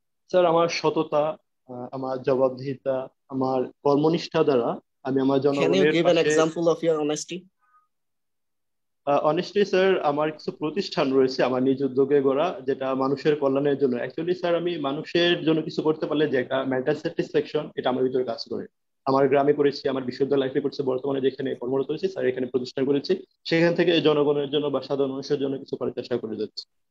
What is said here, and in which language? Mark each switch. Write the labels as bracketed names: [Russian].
[Bangla] Sir, আমার সততা, আমার জবাবদিহিতা, আমার কর্মনিষ্ঠা দ্বারা আমি আমার জনগণের [English] Can you give an example of your honesty? [Bangla] Honestly sir, আমার কিছু প্রতিষ্ঠান রয়েছে আমার নিজ উদ্যোগে গড়া, যেটা মানুষের কল্যাণের জন্য। অ্যাকচুয়ালি স্যার, আমি মানুষের জন্য কিছু করতে পারলে যে একটা [English] mental satisfaction, [Bangla] এটা আমার ভিতরে কাজ করে। আমার গ্রামে করেছি, আমার বিশ্ববিদ্যালয় লাইফে করছি, বর্তমানে যেখানে কর্মরত হয়েছি স্যার, এখানে প্রতিষ্ঠান করেছি, সেখান থেকে জনগণের জন্য বা সাধারণ মানুষের জন্য কিছু করার চেষ্টা করে যাচ্ছি।